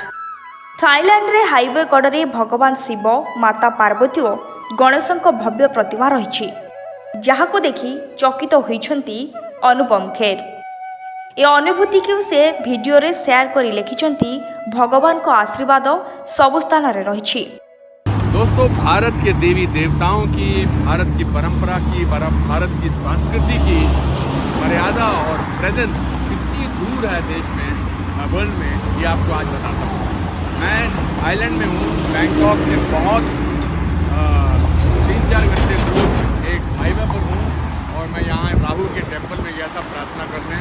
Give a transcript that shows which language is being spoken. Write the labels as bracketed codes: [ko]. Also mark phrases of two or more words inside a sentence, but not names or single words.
[or] ଥାଇଲାଣ୍ଡରେ ହାଇୱେ କଡ଼ରେ ଭଗବାନ ଶିବ, ମାତା ପାର୍ବତୀ ଓ ଗଣେଶଙ୍କ ଭବ୍ୟ ପ୍ରତିମା ରହିଛି, ଯାହାକୁ ଦେଖି ଚକିତ ହୋଇଛନ୍ତି ଅନୁପମ ଖେର। ଏ ଅନୁଭୂତିକୁ ସେ ଭିଡିଓରେ ସେୟାର କରି ଲେଖିଛନ୍ତି, ଭଗବାନଙ୍କ ଆଶୀର୍ବାଦ ସବୁ ସ୍ଥାନରେ ରହିଛି। [hi] दोस्तों, भारत के देवी देवताओं की, भारत की परंपरा की, भारत की संस्कृति की मर्यादा और प्रेजेंस कितनी दूर है देश में, वर्ल्ड में, ये आपको आज बताता हूँ। मैं थाईलैंड में हूँ, बैंकॉक से बहुत 3-4 घंटे दूर एक हाईवे पर हूँ और मैं यहाँ राहु के टेम्पल में गया था प्रार्थना करने।